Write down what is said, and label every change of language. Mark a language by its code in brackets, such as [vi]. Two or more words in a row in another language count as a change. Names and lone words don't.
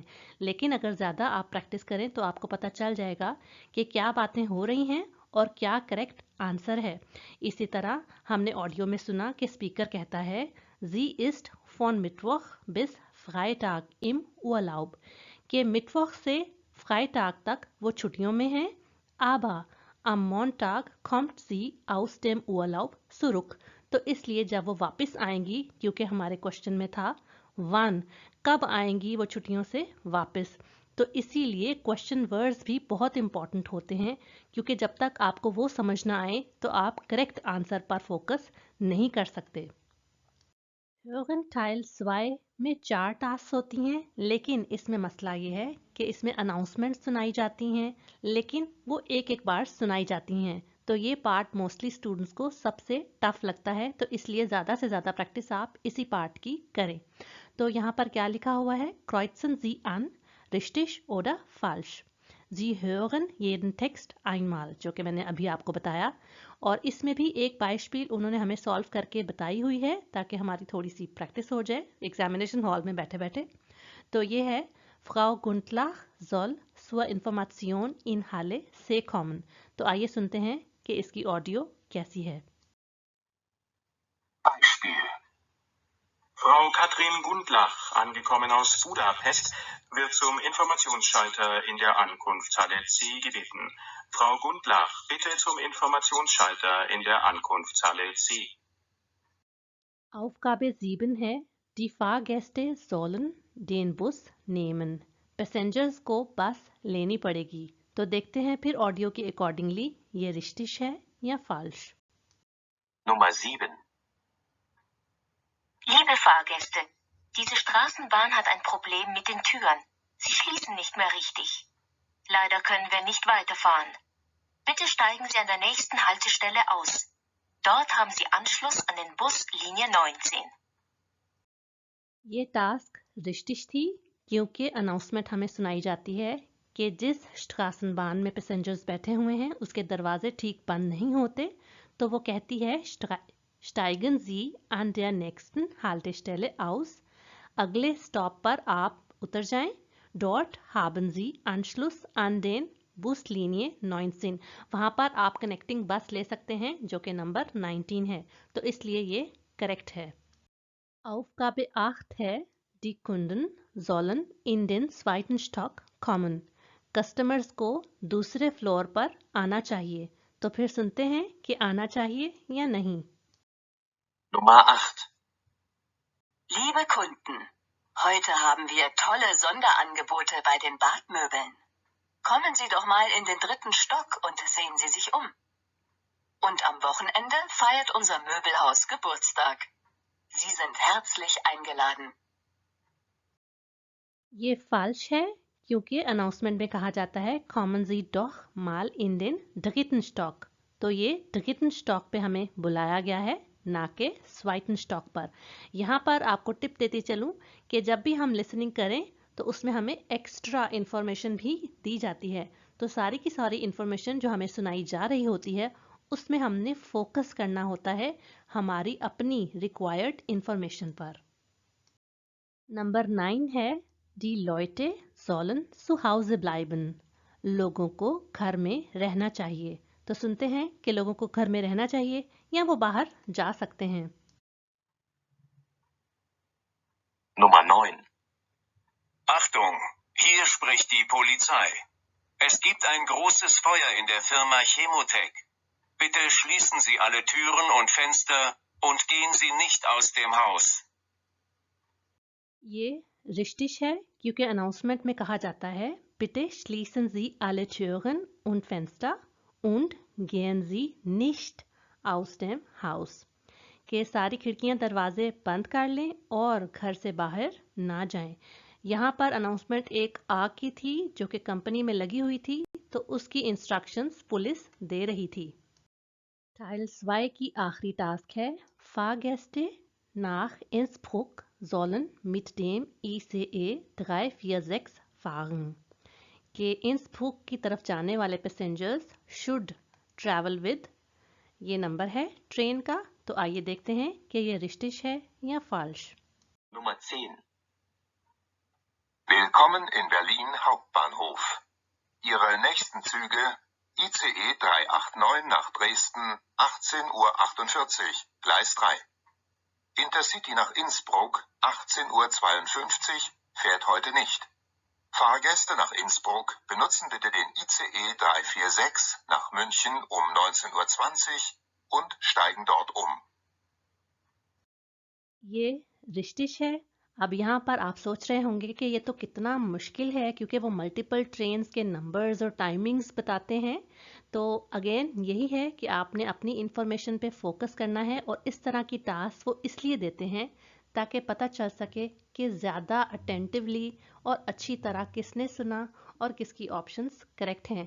[hi] लेकिन अगर ज़्यादा आप प्रैक्टिस करें तो आपको पता चल जाएगा कि क्या बातें हो रही हैं और क्या [en] correct answer [hi] है। इसी तरह हमने ऑडियो में सुना कि स्पीकर कहता है [de] Sie ist von Mittwoch bis Freitag im Urlaub, [hi] कि मिटवॉक से फ्राइटाग तक वो छुट्टियों में हैं। [de] aber am Montag kommt sie aus dem Urlaub zurück, [hi] तो इसलिए जब वो वापस आएंगी, क्योंकि हमारे क्वेश्चन में था वन कब आएंगी वो छुट्टियों से वापस, तो इसीलिए [en] question words [hi] भी बहुत इंपॉर्टेंट होते हैं, क्योंकि जब तक आपको वो समझ ना आए तो आप [en] correct answer [hi] पर फोकस नहीं कर सकते। Hören Teil 2 में 4 टास्क होती हैं, लेकिन इसमें मसला ये है कि इसमें अनाउंसमेंट सुनाई जाती हैं, लेकिन वो एक एक बार सुनाई जाती हैं। तो ये पार्ट [en] mostly students [hi] को सबसे टफ लगता है, तो इसलिए ज़्यादा से ज़्यादा प्रैक्टिस आप इसी पार्ट की करें। तो यहाँ पर क्या लिखा हुआ है? [de] Kreuzen Sie an, richtig oder falsch? Sie hören jeden Text einmal, [hi] जो कि मैंने अभी आपको बताया। और इसमें भी एक बाइस्पिल उन्होंने हमें सॉल्व करके बताई हुई है ताकि हमारी थोड़ी सी प्रैक्टिस हो जाए [en] examination hall [hi] में बैठे बैठे। तो ये है [de] Frau Gundlach soll zur Information in Halle से kommen। [hi] तो आइए सुनते हैं कि इसकी ऑडियो कैसी है। [de] Beispiel. Frau Katrin Gundlach, angekommen aus Budapest, wird zum Informationsschalter in der Ankunftshalle C gebeten. Frau Gundlach, bitte zum Informationsschalter in der Ankunftshalle C. Aufgabe 7 है, die Fahrgäste sollen den Bus nehmen. [hi] पैसेंजर्स को बस लेनी पड़ेगी। तो देखते हैं फिर ऑडियो के अकॉर्डिंगली ये रिश्तिश है या फाल्श। [de] Nummer 7. Liebe Fahrgäste, diese Straßenbahn hat ein Problem mit den Türen. Sie schließen nicht mehr richtig. Leider können wir nicht weiterfahren. Bitte steigen Sie an der nächsten Haltestelle aus. Dort haben Sie Anschluss an den Bus Linie 19. [hi] ये टास्क रिश्तिश थी क्योंकि अनाउंसमेंट हमें सुनाई जाती है कि जिस स्ट्रासनबान में पैसेंजर्स बैठे हुए हैं उसके दरवाजे ठीक बंद नहीं होते, तो वो कहती है [de] steigen Sie an der nächsten Haltestelle aus, [hi] अगले स्टॉप पर आप उतर जाएं। [de] Dort haben Sie Anschluss an den Buslinie 19, [hi] वहाँ पर आप [en] connecting bus [hi] ले सकते हैं जो कि नंबर 19 है, तो इसलिए ये करेक्ट है। [de] Aufgabe 8 है, die Kunden sollen in den zweiten Stock kommen. [hi] कस्टमर्स को दूसरे फ्लोर पर आना चाहिए। तो फिर सुनते हैं कि आना चाहिए या नहीं। [de] Nummer 8. Liebe Kunden, heute haben wir tolle Sonderangebote bei den Badmöbeln. Kommen Sie doch mal in den 3. Stock und sehen Sie sich um. Und am Wochenende feiert unser Möbelhaus Geburtstag. Sie sind herzlich eingeladen. [hi] ये फाल्श है क्योंकि अनाउंसमेंट में कहा जाता है [de] Kommen Sie doch mal in den dritten Stock, [hi] तो ये [de] dritten Stock [hi] पे हमें बुलाया गया है, ना के [de] zweiten Stock [hi] पर। यहाँ पर आपको टिप देती चलूँ कि जब भी हम लिसनिंग करें तो उसमें हमें [en] extra information [hi] भी दी जाती है। तो सारी की सारी इन्फॉर्मेशन जो हमें सुनाई जा रही होती है उसमें हमने फोकस करना होता है हमारी अपनी [en] required information [hi] पर। नंबर 9 है, [de] Die Leute sollen zu Hause bleiben. [hi] लोगों को घर में रहना चाहिए। तो सुनते हैं कि लोगों को घर में रहना चाहिए या वो बाहर जा सकते हैं। [de] Nummer 9. Achtung, hier spricht die Polizei. Es gibt ein großes Feuer in der Firma Chemotech. Bitte schließen Sie alle Türen und Fenster und gehen Sie nicht aus dem Haus. [hi] ये रिश्तिश है क्योंकि अनाउंसमेंट में कहा जाता है [de] bitte schließen Sie alle Türen und Fenster und gehen Sie nicht aus dem Haus, [hi] कि सारी खिड़कियां दरवाजे बंद कर लें और घर से बाहर ना जाएं। यहाँ पर अनाउंसमेंट एक आग की थी जो कि कंपनी में लगी हुई थी, तो उसकी इंस्ट्रक्शंस पुलिस दे रही थी। Teil 2 की आखिरी टास्क है, [de] Fahrgäste nach Innsbruck sollen mit dem ICE 346 fahren, [hi] कि इंसब्रुक की तरफ जाने वाले पैसेंजर्स [en] should travel with, [hi] ये नंबर है ट्रेन का। तो आइए देखते हैं कि ये रिश्तिश है या फाल्श। [de] Nummer 10. Willkommen in Berlin Hauptbahnhof. Ihre nächsten Züge ICE 389 nach Dresden 18:48 Uhr, Gleis 3. Intercity nach Innsbruck 18:52 Uhr fährt heute nicht. Fahrgäste nach Innsbruck benutzen bitte den ICE 346 nach München um 19:20 Uhr und steigen dort um. [hi] ये रिश्तिश है। अब यहाँ पर आप सोच रहे होंगे कि ये तो कितना मुश्किल है क्योंकि वो [en] multiple trains [hi] के नंबर्स और टाइमिंग्स बताते हैं। तो अगेन यही है कि आपने अपनी इंफॉर्मेशन पे फोकस करना है और इस तरह की टास्क वो इसलिए देते हैं ताकि पता चल सके कि ज़्यादा अटेंटिवली और अच्छी तरह किसने सुना और किसकी ऑप्शंस करेक्ट हैं।